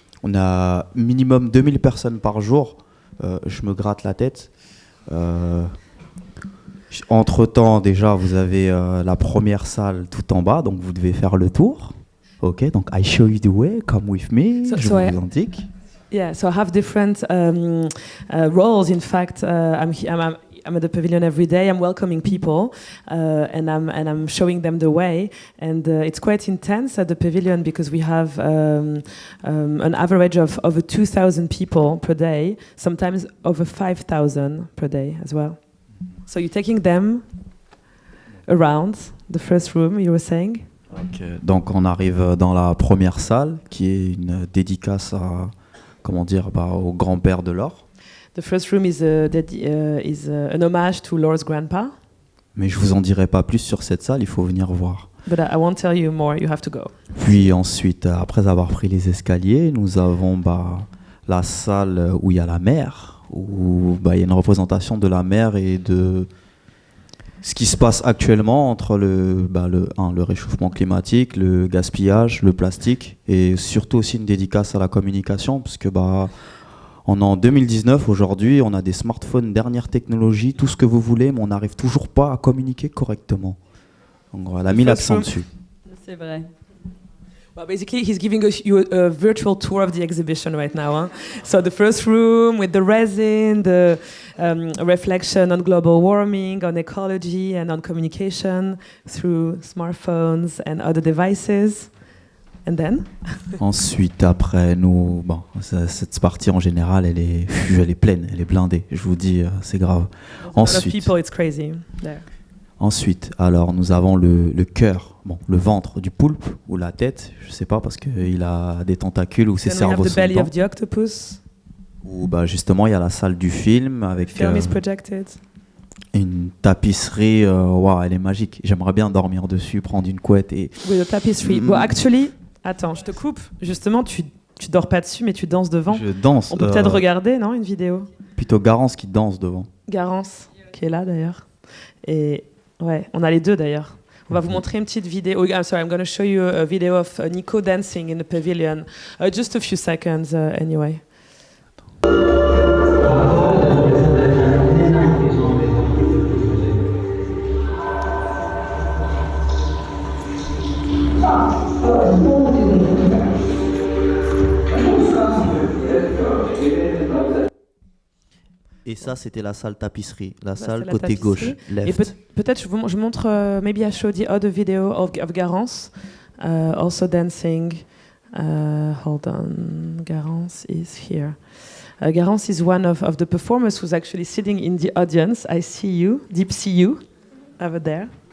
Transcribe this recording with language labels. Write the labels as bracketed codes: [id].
[fr] On a minimum 2000 personnes par jour, je me gratte la tête. Entre-temps, déjà, vous avez la première salle tout en bas, donc vous devez faire le tour. Ok, donc [en] I show you the way, come with me, [fr] je vous indique. [en] Yeah, so I have different roles. In fact, I'm at the pavilion every day. I'm welcoming people, and I'm showing them the way. And it's quite intense at the pavilion because we have an average of over 2,000 people per day, sometimes over 5,000 per day as well. So you're taking them around the first room, you were saying? Okay. [fr] Donc on arrive dans la première salle qui est une dédicace à, au grand-père de Laure. [en] The first room is an homage to Laura's grandpa. [fr] Mais je vous en dirai pas plus sur cette salle, il faut venir voir. [en] But I won't tell you more, you have to go. [fr] Puis ensuite, après avoir pris les escaliers, nous avons la salle où il y a la mer, où il y a une représentation de la mer et de ce qui se passe actuellement entre le réchauffement climatique, le gaspillage, le plastique, et surtout aussi une dédicace à la communication, parce que on est en 2019, aujourd'hui, on a des smartphones dernière technologie, tout ce que vous voulez, mais on n'arrive toujours pas à communiquer correctement. Donc elle a mis l'accent dessus. C'est vrai. [en] Well, basically, he's giving you a virtual tour of the exhibition right now. Huh? So the first room with the resin, the reflection on global warming, on ecology, and on communication through smartphones and other devices. And then? [fr] Ensuite, après, cette partie en général, elle est pleine, elle est blindée. Je vous dis, c'est grave. [en] Ensuite, people, it's crazy there. [fr] Ensuite, alors, nous avons le cœur, le ventre du poulpe ou la tête, je sais pas parce qu'il a des tentacules ou ses cerveaux sont dedans. [en] The belly of the octopus. [fr] Où justement, il y a la salle du film avec [en] film is projected. [fr] Une tapisserie, elle est magique. J'aimerais bien dormir dessus, prendre une couette et. [en] With a tapestry. Well, actually. [fr] Attends, je te coupe. Justement, tu dors pas dessus, mais tu danses devant. Je danse. On peut peut-être regarder, non, une vidéo. Plutôt Garance qui danse devant. Garance, qui est là d'ailleurs. Et ouais, on a les deux d'ailleurs. On va vous montrer une petite vidéo. [en] I'm sorry, I'm going to show you a video of Nico dancing in the pavilion. Just a few seconds, anyway. [fr] Et ça, c'était la salle tapisserie, la salle côté gauche, left. Et peut-être je montre, [en] maybe I show the other video of Garance, also dancing. Hold on, Garance is here. Garance is one of the performers who's actually sitting in the audience. I see you, deep see you, over there.